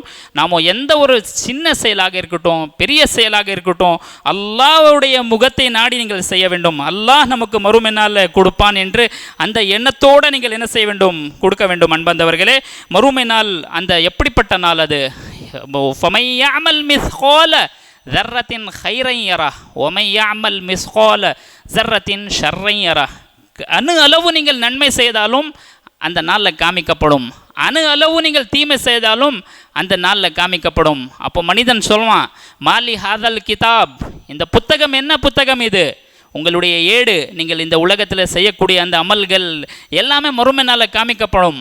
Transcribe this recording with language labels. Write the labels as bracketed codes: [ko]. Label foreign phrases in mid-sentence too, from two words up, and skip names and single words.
[ta] நாம் எந்த ஒரு சின்ன செயலாக இருக்கட்டும் பெரிய செயலாக இருக்கட்டும், அல்லாஹ்வுடைய முகத்தை நாடி நீங்கள் செய்ய வேண்டும். அல்லாஹ் நமக்கு மறுமை நாளில் கொடுப்பான் என்று அந்த எண்ணத்தோடு நீங்கள் என்ன செய்ய வேண்டும், கொடுக்க வேண்டும். அன்பந்தவர்களே, மறுமை நாள் அந்த எப்படிப்பட்ட நாள் அது, [ar] فمن يعمل مثقال ذرة خيرا يره ومن يعمل مثقال ذرة شرا يره. [ta] அணு அளவு நீங்கள் நன்மை செய்தாலும் அந்த நாளில் காமிக்கப்படும், அணு அளவு நீங்கள் தீமை செய்தாலும் அந்த நாளில் காமிக்கப்படும். அப்போ மனிதன் சொல்வான், [ar] مال هذا الكتاب, [ta] இந்த புத்தகம் என்ன புத்தகம் இது, உங்களுடைய ஏடு, நீங்கள் இந்த உலகத்தில் செய்யக்கூடிய அந்த அமல்கள் எல்லாமே மறுமை நாளில் காமிக்கப்படும்.